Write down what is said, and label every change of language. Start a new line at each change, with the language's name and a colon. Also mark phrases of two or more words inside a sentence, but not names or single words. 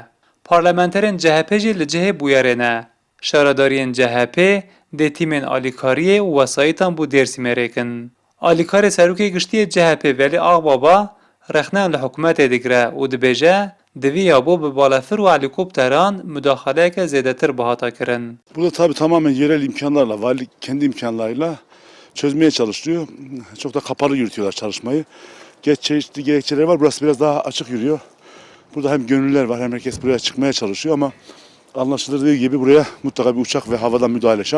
Kurdish: Parlamenterên CHP jî li cihê bûyerê ne. Şaredariyên CHP dê tîmên alîkariyê û wesayîtan bû Dêrsimê rêkin. Alîkarê serokê giştî CHP Velî Axbaba rexneyan li hikûmetê digire û dibêje di vî ya bo bi balafir û helîkopteran müdaxaleyeke zêdetir bihata kirin.
Turkish: Burada tabii tamamen yerel imkanlarla, valilik kendi imkanlarıyla çözmeye çalışıyor. Çok da kapalı yürütüyorlar çalışmayı. Çeşitli gerekçeler var. Burası biraz daha açık yürüyor. Burada hem gönüllüler var hem herkes buraya çıkmaya çalışıyor ama anlaşıldığı gibi buraya mutlaka bir uçak ve havadan müdahale şart.